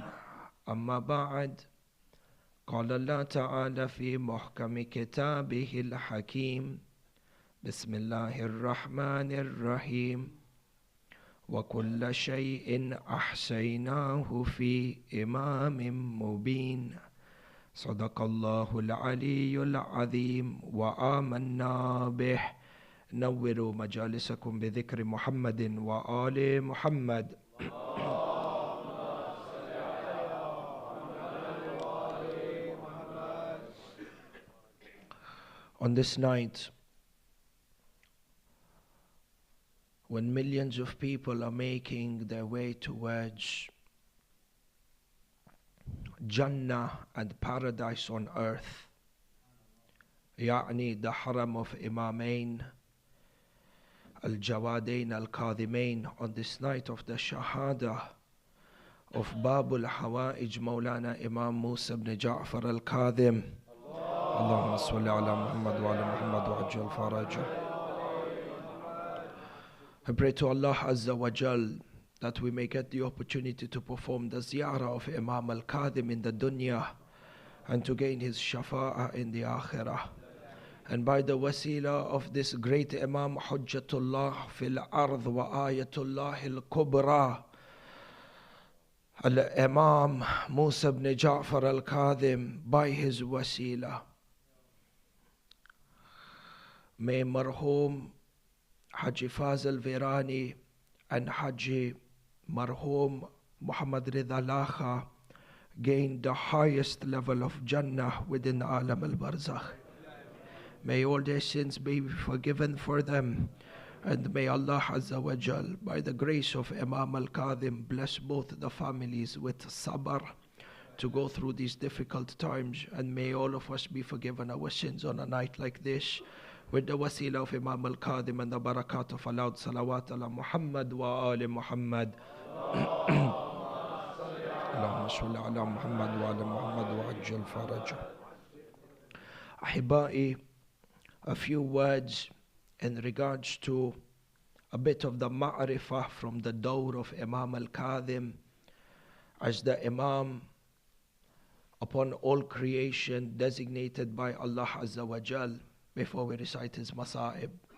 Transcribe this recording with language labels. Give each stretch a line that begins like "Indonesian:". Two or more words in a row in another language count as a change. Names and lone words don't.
Arabic: أما بعد، قال الله تعالى في محكم كتابه الحكيم بسم الله الرحمن الرحيم وكل شيء أحصيناه في إمام مبين صدق الله العلي العظيم وآمنا به. نوروا مجالسكم بذكر محمد وآل محمد.
English: On this night, when millions of people are making their way towards Jannah and paradise on earth, يعني the haram of Imamain Al-Jawadain Al-Kadhimain, on this night of the Shahada of Babul Hawaij Maulana Imam Musa ibn Ja'far Al-Kadhim.
Arabic: اللهم صل على محمد وعلى محمد وعجل فرجه.
English: I pray to Allah
Arabic: عز وجل
English: that we may get the opportunity to perform the ziyarah of Imam Al-Kadhim in the dunya and to gain his shafa'ah in the akhirah. And by the wasila of this great Imam
Arabic: حجة الله في الأرض وآية الله الكبرى,
English: Al-Imam Musa ibn Ja'far Al-Kadhim, by his wasila, may Marhoom Haji Fazel Virani and Haji Marhoom Muhammed Lakha gain the highest level of Jannah within
Arabic: عالم البرزخ.
English: May all their sins be forgiven for them, and may Allah
Arabic: عز وجل,
English: by the grace of Imam Al-Kadhim, bless both the families with sabr to go through these difficult times, and may all of us be forgiven our sins on a night like this with the wasila of Imam Al-Kadhim and the barakat of allowed
Arabic: صلوات على محمد وآل محمد. اللهم صل على محمد وعلى محمد وعجل فرجه.
English: Ahibai, a few words in regards to a bit of the ma'rifah from the dawr of Imam Al-Kadhim as the Imam upon all creation designated by Allah Azza wa Jal before we recite his masa'ib.